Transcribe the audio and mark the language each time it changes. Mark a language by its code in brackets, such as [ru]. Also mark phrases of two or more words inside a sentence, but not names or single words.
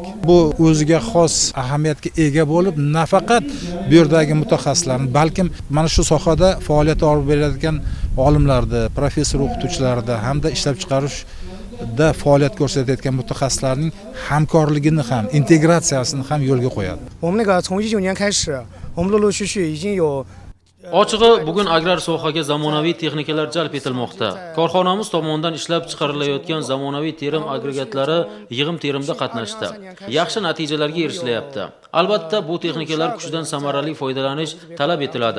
[uz] Bu o'ziga xos ahamiyatga ega bo'lib, nafaqat bu yerdagi mutaxassislarni, balkim mana shu sohada faoliyat olib beradigan olimlarni, professor o'qituvchilarni hamda ishlab chiqarishda faoliyat ko'rsatayotgan mutaxassislarning hamkorligini ham, integratsiyasini ham yo'lga qo'yadi. [zh] 我们那个从19年开始，我们陆陆续续已经有 [uz] Ochig'i, bugun agrar sohaga zamonaviy texnikalar jalb etilmoqda. Korxonamiz tomonidan ishlab chiqarilayotgan zamonaviy terim agregatlari yig'im-terimda qatnashdi. Yaxshi natijalarga erishilyapti. Albatta, bu texnikalar kuchidan samarali foydalanish talab etiladi.